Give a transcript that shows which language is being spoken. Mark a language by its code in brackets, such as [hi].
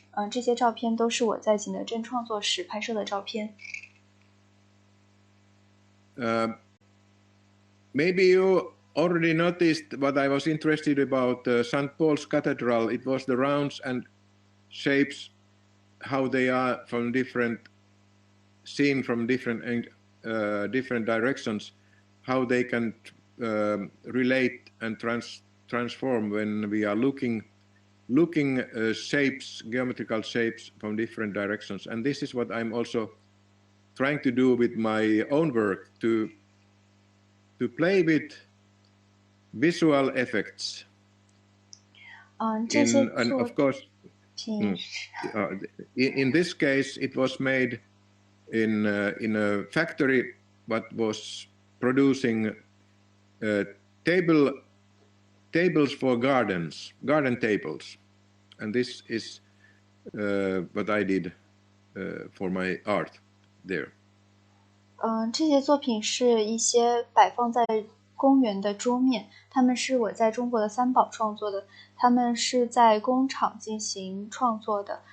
[zh] 这些照片都是我在景德镇创作时拍摄的照片。 [en] Maybe you already noticed what I was interested about St. Paul's Cathedral. It was the rounds and shapes, how they are from seen from different directions, how they can relate and transform when we are looking shapes, geometrical shapes from different directions. And this is what I'm also trying to do with my own work, to play with visual effects. And of course, in this case, it was made in a factory that was producing tables for garden tables, and this is what I did for my art there. [zh] 这些作品是一些摆放在公园的桌面，它们是我在中国的三宝创作的，它们是在工厂进行创作的。